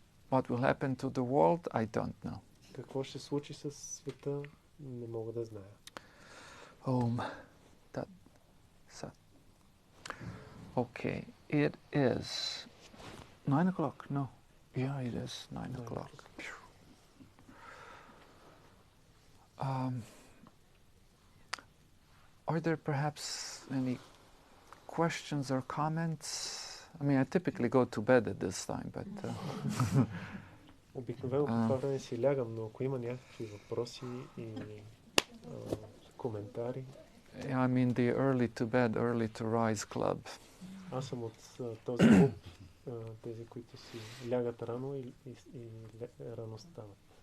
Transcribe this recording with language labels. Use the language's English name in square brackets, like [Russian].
[English] What will happen to the world, I don't know. [Bulgarian] Какво ще случи с света, не мога да зная. [Sanskrit] Tat Sat. [English] Okay, it is 9 o'clock. No. Yeah, it is 9 o'clock. Are there perhaps any questions or comments? I mean, I typically go to bed at this time, but [Bulgarian] Обикновено по това време си лягам, но ако има някакви въпроси и коментари. [English] I mean the early to bed, early to rise club. [Bulgarian] Аз съм от този клуб, тези, които си лягат рано и рано стават.